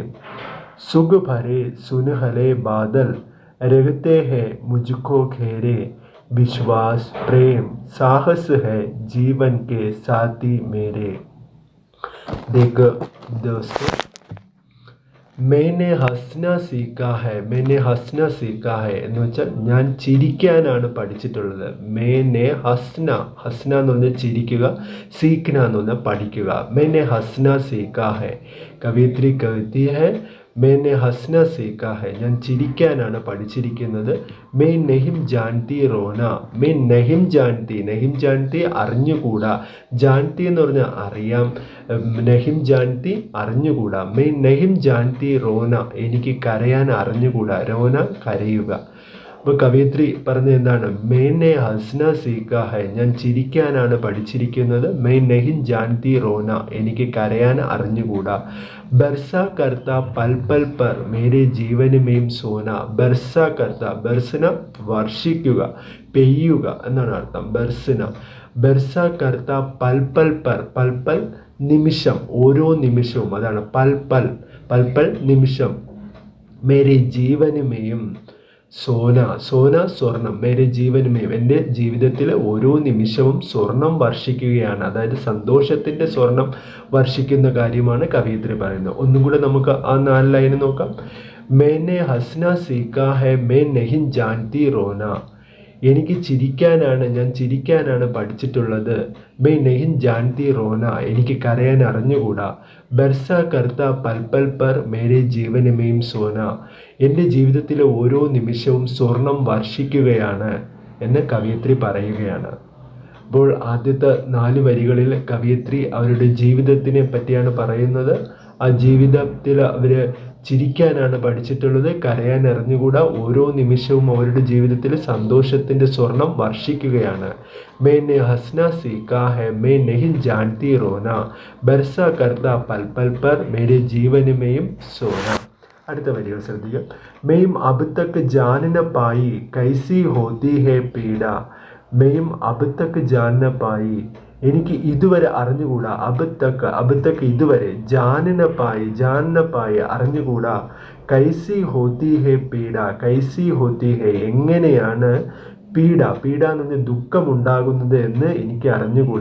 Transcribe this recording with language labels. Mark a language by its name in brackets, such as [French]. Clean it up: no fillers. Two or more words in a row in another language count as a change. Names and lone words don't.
[Hindi] सुख भरे सुनहरे बादल रहते हैं मुझको घेरे. विश्वास प्रेम साहस है जीवन के साथी मेरे. देखो दोस्तों, मैंने हंसना सीखा है. मैंने हंसना सीखा है [Malayalam] എന്ന് വെച്ചാൽ ഞാൻ ചിരിക്കാനാണ് പഠിച്ചിട്ടുള്ളത്. [Hindi] मैंने हंसना, हंसना [Malayalam] എന്ന് പറഞ്ഞാൽ ചിരിക്കുക, सीखना എന്ന് പറഞ്ഞാൽ പഠിക്കുക. [Hindi] मैंने हंसना सीखा है. कवयित्री कहती है मैंने हंसना सीखा है. [Malayalam] ഞാൻ ചിരിക്കാനാണ് പഠിച്ചിരിക്കുന്നത്. [Hindi] मैं नहीं जानती रोना. मैं नहीं जानती, नहीं जानती അറിഞ്ഞുകൂടാ. [Malayalam] जानती എന്ന് പറഞ്ഞാൽ അറിയാം. [Hindi] नहीं जानती അറിഞ്ഞുകൂടാ. मैं नहीं जानती रोना, [Malayalam] എനിക്ക് കരയാൻ അറിഞ്ഞുകൂടാ. रोना കരയുക. അപ്പോൾ കവയിത്രി പറഞ്ഞത് എന്താണ്? [Hindi] मैंने हंसना सीखा है, [Malayalam] ഞാൻ ചിരിക്കാനാണ് പഠിച്ചിരിക്കുന്നത്. [Hindi] मैं नहीं जानती रोना, [Malayalam] എനിക്ക് കരയാൻ അറിഞ്ഞുകൂടാ. [Hindi] बरसा करता पल पल पर मेरे जीवन में सोना. बरसा करता, [Malayalam] ബർസന വർഷിക്കുക, പെയ്യുക എന്നാണ് അർത്ഥം. ബർസന. [Hindi] बरसा करता पल पल पर. पल पल [Malayalam] നിമിഷം, ഓരോ നിമിഷവും, അതാണ് [Hindi] पल पल. पल पल നിമിഷം. मेरे जीवन में सोना. [Malayalam] സോന സ്വർണം. [Hindi] मेरे जीवन में, [Malayalam] എൻ്റെ ജീവിതത്തിൽ ഓരോ നിമിഷവും സ്വർണം വർഷിക്കുകയാണ്. അതായത് സന്തോഷത്തിൻ്റെ സ്വർണം വർഷിക്കുന്ന കാര്യമാണ് കവയിത്രി പറയുന്നത്. ഒന്നും കൂടെ നമുക്ക് ആ 4 ലൈൻ നോക്കാം. [Hindi] मैंने हंसना सीखा है, मैं नहीं जानती रोना. [Malayalam] എനിക്ക് ചിരിക്കാനാണ്, ഞാൻ ചിരിക്കാനാണ് പഠിച്ചിട്ടുള്ളത്. [Hindi] मैं नहीं जानती रोना, [Malayalam] എനിക്ക് കരയാൻ അറിഞ്ഞുകൂടാ. [Hindi] बरसा करता पल पल पर मेरे जीवन में सोना, [Malayalam] എൻ്റെ ജീവിതത്തിലെ ഓരോ നിമിഷവും സ്വർണം വർഷിക്കുകയാണ് എന്ന് കവയിത്രി പറയുകയാണ്. അപ്പോൾ ആദ്യത്തെ 4 വരികളിൽ കവയിത്രി അവരുടെ ജീവിതത്തിനെ പറ്റിയാണ് പറയുന്നത്. ആ ജീവിതത്തിൽ അവർ ചിരിക്കാനാണ് പഠിച്ചിട്ടുള്ളത്, കരയാൻ അറിഞ്ഞുകൂടാ. ഓരോ നിമിഷവും അവരുടെ ജീവിതത്തിൽ സന്തോഷത്തിൻ്റെ സ്വർണം വർഷിക്കുകയാണ്. [Hindi] मैंने हंसना सीखा है, मैं नहीं जानती रोना. बरसा करता पल पल पर मेरे जीवन में सोना. [Malayalam] അടുത്ത വരികൾ ശ്രദ്ധിക്കുക. [Hindi] मैं अब तक जान न पाई कैसी होती है पीड़ा. मैं अब तक जान न पाई, [Malayalam] എനിക്ക് ഇതുവരെ അറിഞ്ഞുകൂടാ. [Hindi] अब तक [Malayalam] ഇതുവരെ. [Hindi] जान न पाई [Malayalam] അറിഞ്ഞുകൂടാ. [Hindi] कैसी होती है पीड़ा. कैसी होती है [Malayalam] എങ്ങനെയാണ് പീഡ എന്ന് പറഞ്ഞാൽ ദുഃഖമുണ്ടാകുന്നത് എന്ന് എനിക്ക് അറിഞ്ഞുകൂടാ.